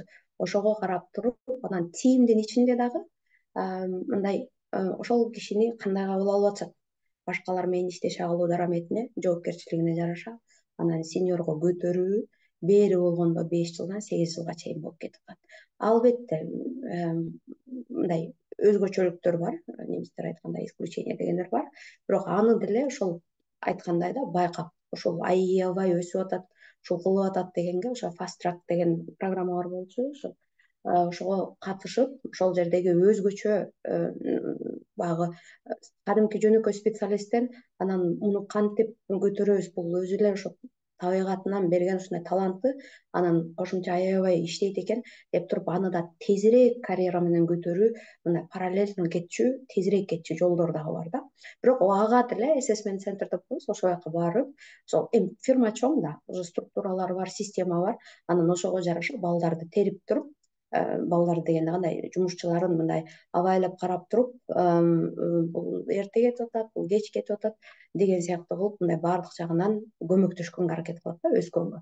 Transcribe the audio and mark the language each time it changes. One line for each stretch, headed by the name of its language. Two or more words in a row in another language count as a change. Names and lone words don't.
Kyrgyz: Ошого карап туруп, анан тимдин ичинде дагы мындай ошол кишини кандай кабыл алып атышат, башкалар менен иштеше алуу дараметине, жоопкерчилигине жараша, анан сеньорго көтөрүү, бери болгондо 5 жылдан 8 жылга чейин болуп кетип калат. Албетте мындай өзгөчөлүктөр бар, немистер айткандай исключение дегендер бар, бирок аны деле ошол айткандай да байкап ошол аябай өсүп атат, ушул кылып атат дегенге ошо
English: fast track
Kyrgyz: деген программа бар болчу, ошого катышып ошол жердеги өзгөчө баягы кадимки жөнөкөй специалисттен анан муну кантип көтөрөбүз, бул өзү эле ошо табигатынан берген ушундай талантты анан кошумча аябай иштейт экен деп туруп аны да тезирээк карьера менен көтөрүү, мындай параллельно кетчү, тезирээк кетчү жолдор дагы бар да. Бирок ага деле
English: assessment center
Kyrgyz: деп коебуз, ошол жака барып, ошол фирма чоң да, уже структуралары бар, система бар, анан ошого жараша балдарды терип туруп, балдар дегенде кандай жумушчуларын мындай абайлап карап туруп, бул эрте кетип атат, бул кеч кетип атат деген сыяктуу кылып мындай баардык жагынан көмөктөшкөнгө аракет кылат да, өскөнгө.